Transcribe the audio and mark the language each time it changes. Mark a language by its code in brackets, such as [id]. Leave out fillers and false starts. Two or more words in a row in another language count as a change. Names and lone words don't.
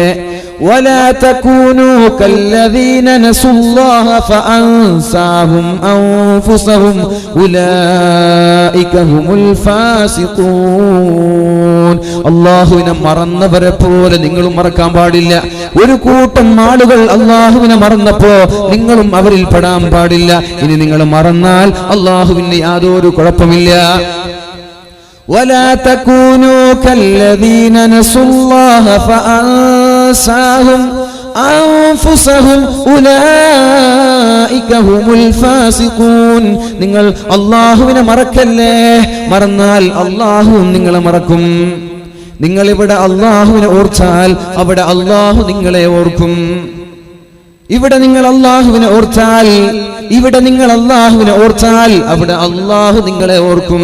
[ar] ولا تكونوا كالذين نسوا الله فأنساهم أنفسهم أولئك هم الفاسقون, [ml] അല്ലാഹുവിനെ മറന്നവരെ പോലെ നിങ്ങളും മറക്കാൻ പാടില്ല. ഒരു കൂട്ടം ആളുകൾ അല്ലാഹുവിനെ മറന്നപ്പോ നിങ്ങളും അവരിൽ പെടാൻ പാടില്ല. ഇനി നിങ്ങൾ മറന്നാൽ അല്ലാഹുവിന് യാതൊരു കുഴപ്പമില്ല. [ar] ولا تكونوا كالذين نسوا الله فأنساهم أنفسهم أولئك هم الفاسقون, [ml] നിങ്ങൾ അല്ലാഹുവിനെ മറക്കല്ലേ, മറന്നാൽ അല്ലാഹു നിങ്ങളെ മറക്കും. നിങ്ങൾ ഇവിടെ അല്ലാഹുവിനെ ഓർത്താൽ അവിടെ അല്ലാഹു നിങ്ങളെ ഓർക്കും. ഇവിടെ നിങ്ങൾ അല്ലാഹുവിനെ ഓർത്താൽ, ഇവിടെ നിങ്ങൾ അല്ലാഹുവിനെ ഓർത്താൽ അവിടെ അല്ലാഹു നിങ്ങളെ ഓർക്കും.